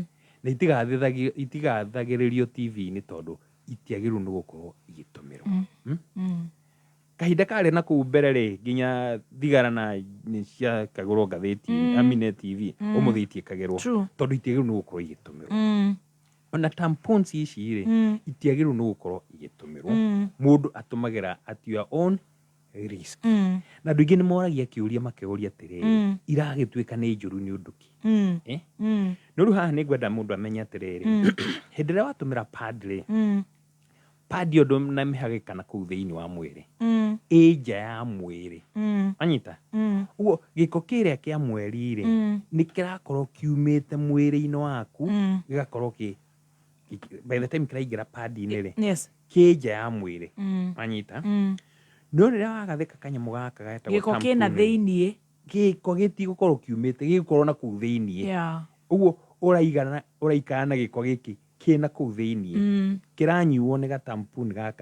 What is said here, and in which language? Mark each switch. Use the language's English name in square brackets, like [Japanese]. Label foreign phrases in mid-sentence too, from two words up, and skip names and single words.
[Kikuyu] na itigathagĩrĩrio TV-inĩ tondũ itiagĩrĩirwo nĩ gũkorwo igĩtũmĩrwo kahinda karĩ na kũu mbere rĩ nginya thigara na cia kagũrwo ngathĩti amine TV ũmũthĩ itiĩkagĩrwo tondũ itiagĩrĩirwo nĩ gũkorwo igĩtũmĩrwo ona tampons ici rĩ itiagĩrĩirwo nĩ gũkorwo igĩtũmĩrwo mũndũ atũmagĩra [English] at your own risk [Kikuyu] na andũ aingĩ nĩ moragia kĩũria makĩũria atĩrĩrĩ iragĩtuĩka nĩ njũru nĩ ũndũ ki no rĩu haha nĩ ngwenda mũndũ amenye atĩrĩrĩ hĩndĩ ĩrĩa watũmĩra pad rĩ pad ũndũ na mĩhagĩkana kũu thĩinĩ wa mwĩrĩ ĩ nja ya mwĩrĩ anyita ũguo gĩko kĩrĩa kĩa mweri rĩ nĩ kĩrakorwo kiumĩte mwĩrĩ-inĩ waku gĩgakorwo [English] by the time [Kikuyu] kĩraingĩra pad-inĩ rĩ kĩ nja ya mwĩrĩ anyita no rĩrĩa wagathĩka kanyamũ gaka getagwo gĩko kĩna thĩinĩ gĩko gĩtigũkorwo kiumĩte gĩgũkorwo na kũu thĩinĩ ũguo ũraikara na gĩko gĩkĩ kĩna kũu thĩinĩ kĩranyuo nĩ gatampuni gaka